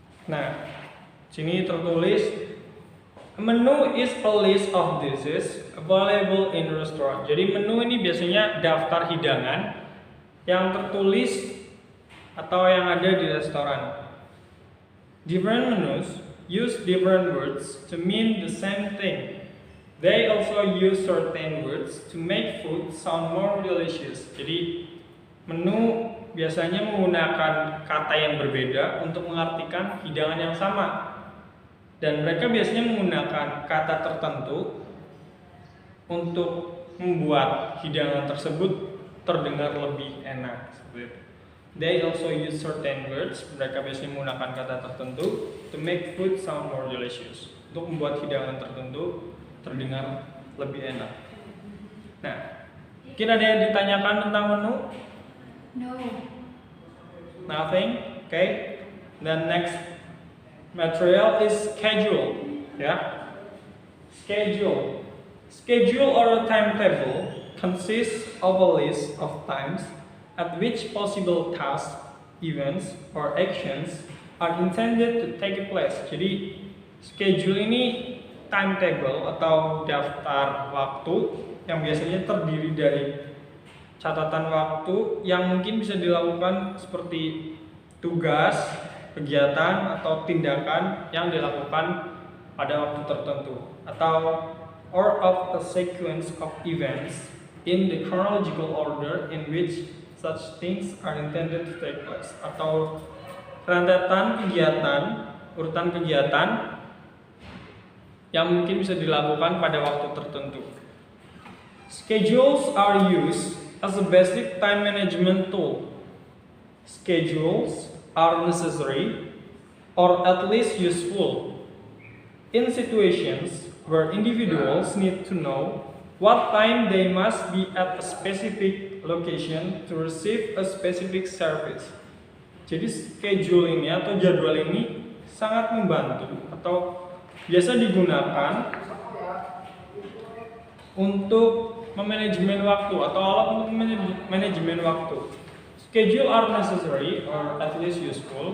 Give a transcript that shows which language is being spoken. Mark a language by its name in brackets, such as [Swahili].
[Indonesian] Nah, sini tertulis [English] menu is a list of dishes available in restaurant. [Indonesian] Jadi menu ini biasanya daftar hidangan yang tertulis atau yang ada di restoran. [English] Different menus use different words to mean the same thing. They also use certain words to make food sound more delicious. [Indonesian] Jadi menu biasanya menggunakan kata yang berbeda untuk mengartikan hidangan yang sama. Dan mereka biasanya menggunakan kata tertentu untuk membuat hidangan tersebut terdengar lebih enak. [English] They also use certain words. [Indonesian] Mereka biasanya menggunakan kata tertentu [English] to make food sound more delicious. [Indonesian] Untuk membuat hidangan tertentu terdengar lebih enak. Nah, mungkin ada yang ditanyakan tentang menu? [English] No. Nothing. Okay. Then next material is schedule. Yeah. Schedule. Schedule or a timetable consists of a list of times at which possible tasks, events, or actions are intended to take place. [Indonesian] Jadi schedule ini timetable atau daftar waktu yang biasanya terdiri dari catatan waktu yang mungkin bisa dilakukan seperti tugas, kegiatan, atau tindakan yang dilakukan pada waktu tertentu, atau [English] or of a sequence of events in the chronological order in which such things are intended to take place, [Indonesian] atau rentetan kegiatan, urutan kegiatan yang mungkin bisa dilakukan pada waktu tertentu. [English] Schedules are used as a basic time management tool. Schedules are necessary or at least useful in situations where individuals need to know what time they must be at a specific location to receive a specific service. [Indonesian] Jadi schedule ini atau jadwal ini sangat membantu atau biasa digunakan untuk memanajemen waktu atau alat untuk manajemen waktu. [English] Schedule are necessary or at least useful.